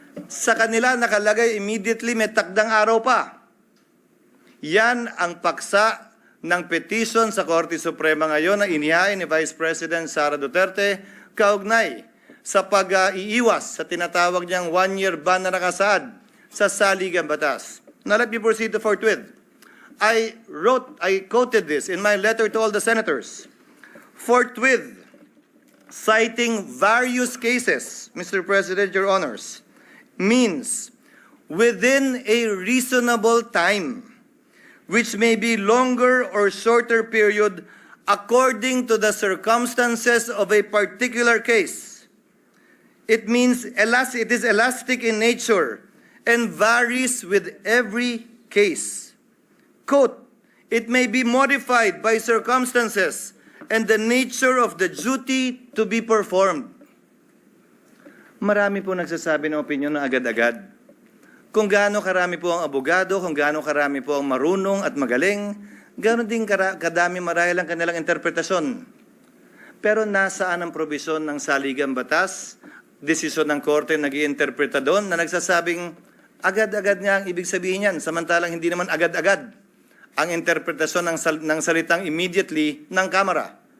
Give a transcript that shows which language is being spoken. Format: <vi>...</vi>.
<tl>Sa kanila nakalagay immediately, may takdang araw pa. Yan ang paksa ng petition sa Korte Suprema ngayon na inihain ni Vice President Sara Duterte kaugnay sa pag-iiwas sa tinatawag niyang 1-year ban na nakasaad sa saligang batas.</tl> <en>Now let me proceed to forthwith. I quoted this in my letter to all the senators. Forthwith, citing various cases, Mr. President, Your Honors, means within a reasonable time, which may be longer or shorter period according to the circumstances of a particular case. It means it is elastic in nature and varies with every case. Quote, it may be modified by circumstances and the nature of the duty to be performed.</en> <tl>Marami po nagsasabi ng opinion na agad-agad. Kung gaano karami po ang abogado, kung gaano karami po ang marunong at magaling, gaano din kadami marahil ang kanilang interpretasyon. Pero nasaan ang probisyon ng saligang batas, desisyon ng korte nag-iinterpreta doon na nagsasabing agad-agad nga ang ibig sabihin yan, samantalang hindi naman agad-agad ang interpretasyon ng salitang immediately ng Kamara.</tl>